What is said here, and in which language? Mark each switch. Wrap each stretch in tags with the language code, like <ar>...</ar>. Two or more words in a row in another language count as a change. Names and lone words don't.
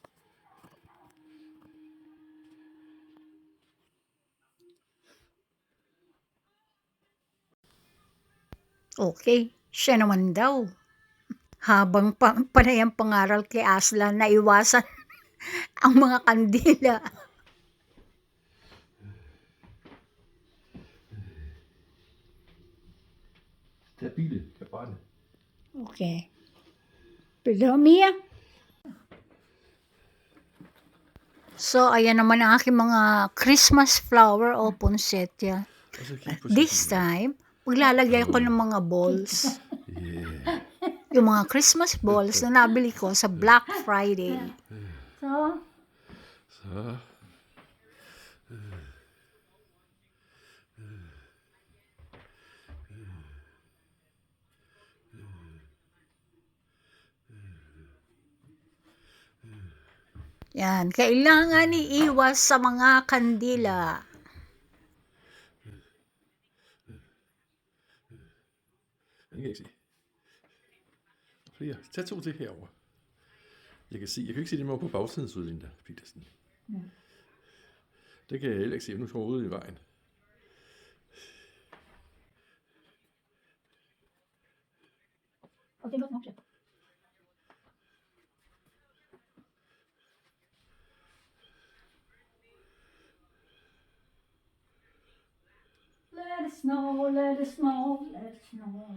<tl>Okay, siya naman daw. Habang panay ang pangaral kay Aslan na iwasan ang mga kandila.</tl> <da>Stabile kan brænde.</da> <tl>Okay. Pero Mia? So, ayan naman ang aking mga</tl> <en>Christmas flower</en> <tl>o poinsettia.</tl> <da>Og så kig på</da> <en>This time,</en> <tl>maglalagay ko ng mga balls. Yung mga</tl> <en>Christmas balls</en> <tl>na nabili ko sa Black Friday.</tl> <da>Så. Så.</da> <tl>Yan, kailangan iiwas sa mga kandila.</tl> <da>Den kan jeg ikke se. Flere. Tag 2 til herover. Jeg kan se, jeg kan ikke se dem over på bagsiden, så Linda Petersen. Det kan jeg heller ikke se, nu står ude i vejen. Og det er godt nok.</da> <en>Let it snow, let it snow, let it snow.</en>